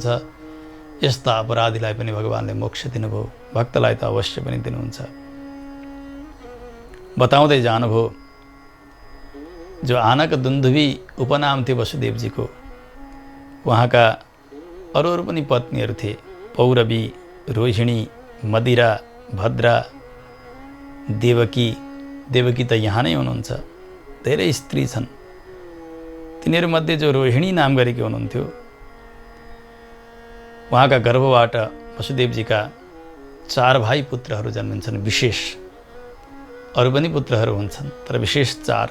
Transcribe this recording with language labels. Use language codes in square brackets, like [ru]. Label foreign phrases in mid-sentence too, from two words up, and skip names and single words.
[ne] यस्ता अपराधीलाई पनि भगवानले मोक्ष दिनुभयो, भक्तलाई त अवश्य पनि दिनुहुन्छ। बताउँदै जानुभयो, जो आनक दुन्दुभी उपनाम थियो वसुदेवजीको, उहाँका अरू पनि पत्नीहरू थिए, पौरवी, रोहिणी, मदिरा, भद्रा, देवकी। देवकी त यहाँ नै हुनुहुन्छ। धेरै स्त्री छन्। तिनीहरूमध्ये जो रोहिणी नाम गरेकी हुनुहुन्थ्यो, उहाँका गर्भबाट वसुदेवजीका 4 भाइ पुत्रहरू जन्मिन्छन्। विशेष अरू पनि पुत्रहरू हुन्छन्, तर विशेष 4।